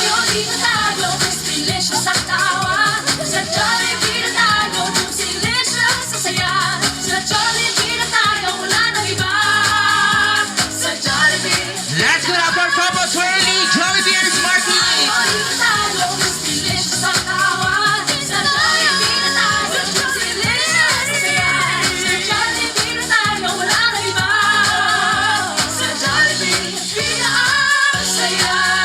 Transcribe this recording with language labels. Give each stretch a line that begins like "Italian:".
Filipino: Dito tayo, mas delicious ang tawa. Sa Jollibee na tayo, juicy delicious sa saya. Sa Jollibee na tayo, wala nang iba. Sa Jollibee.
English: Let's go up for Papa Swirly, Jollibee and Smarty!
Filipino: Dito tayo, mas delicious ang tawa. Sa Jollibee na tayo, juicy delicious sa saya. Sa Jollibee na tayo, wala nang iba. Sa Jollibee, pina ang saya.